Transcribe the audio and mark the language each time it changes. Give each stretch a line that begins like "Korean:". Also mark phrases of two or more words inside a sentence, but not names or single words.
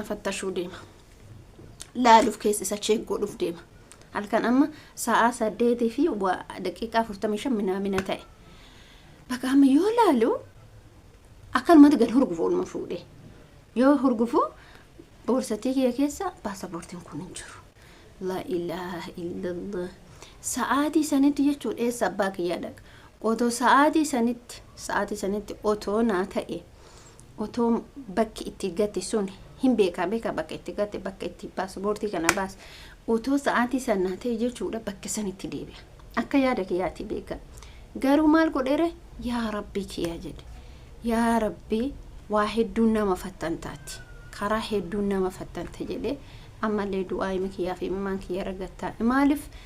Oromo: fattashuu deema laaluuf keessa isa cheegoodhuuf deema halkan amma sa'a 8 fi daqiiqaa 45 minaamina ta'e bakka amma yoo laalu akkanumatti gad hurgufu olma fuudhee yoo hurgufu boorsatii kiyya keessa baasaboortiin kun hin jiru
Arabic: لا إله إلا الله
Oromo: sa'aatii sanitti jechuudha eessa abbaa kiyyaa dhaqa otoo sa'aatii sanitti otoo naa ta'e otoo bakki itti gate sun hin beeka bakka itti gate bakka itti baasaboortii kana baas otoo sa'aatii sanaa ta'e jechuudha bakka sanitti deebi'a akka yaada kiyyaatti beeka garuu maal godheere yaa rabbii kiyyaa jedhe yaa rabbii waa hedduun nama fattantaati karaa hedduun nama fattanta jedhe ammallee du'aa hima kiyyaa fi immaan kiyya ragattaa maaliif